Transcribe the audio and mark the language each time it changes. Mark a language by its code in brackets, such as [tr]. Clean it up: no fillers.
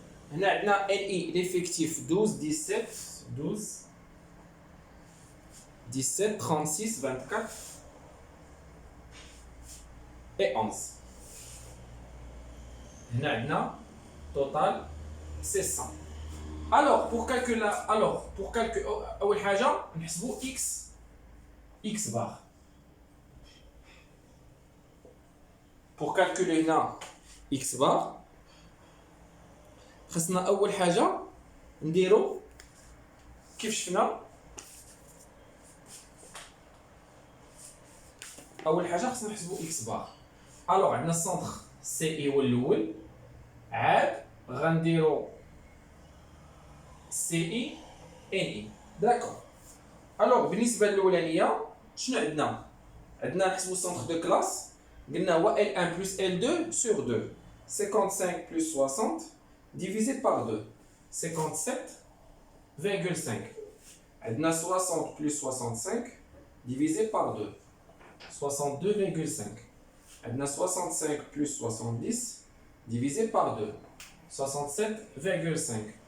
[fr] On a NI, l'effectif 12, 17, 12, 17, 36, 24 et 11. On a total, c'est 100. Alors, pour calculer, [ar] أول حاجة نحسبوا [fr] x bar. Pour calculer là x bar, [ar] خصنا أول حاجة نديرو كيف شفنا. أول حاجة خصنا نحسبو x bar. alors عندنا السنتر سي هو الأول، عاد غنديرو سي ان داكور. alors بالنسبة للأولانية شنو عندنا؟ عندنا نحسبو السنتر دو كلاس. قلنا هو [fr] L1 plus L2 sur 2. 55 plus 60 divisé par 2. 57,5. عندنا 60 plus 65 divisé par 2. 62,5. عندنا 65 plus 70 divisé par 2. 67,5.